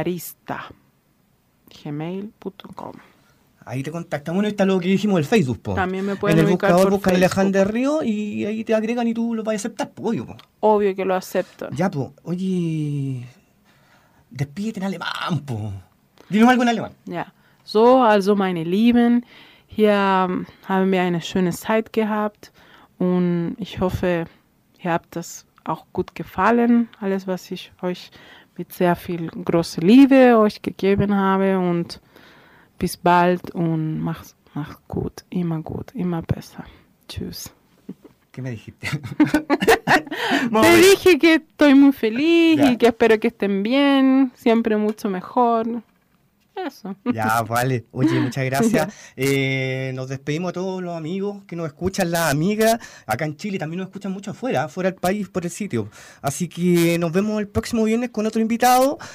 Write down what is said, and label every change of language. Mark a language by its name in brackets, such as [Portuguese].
[Spanish] rodarista@gmail.com. Ahí te contactan. Bueno, está lo que dijimos del Facebook, po. También me pueden en el buscador buscan Alejandra Río y ahí te agregan y tú lo vas a aceptar, po, obvio, po. Obvio que lo acepto. Ya, po. Oye, despídete en alemán, po. Dime algo en alemán. Ya. [German] So, also meine Lieben, hier haben wir eine schöne Zeit gehabt und ich hoffe, ihr habt das auch gut gefallen, alles was ich euch mit sehr viel große Liebe euch gegeben habe und bis bald und mach gut, immer gut, immer besser. Tschüss. [Spanish] ¿Qué me dijiste? Te dije que estoy muy feliz, ya. Y que espero que estén bien, siempre mucho mejor. Eso. Ya, vale. Oye, muchas gracias. Nos despedimos a todos los amigos que nos escuchan, las amigas. Acá en Chile también nos escuchan mucho afuera del país, por el sitio. Así que nos vemos el próximo viernes con otro invitado.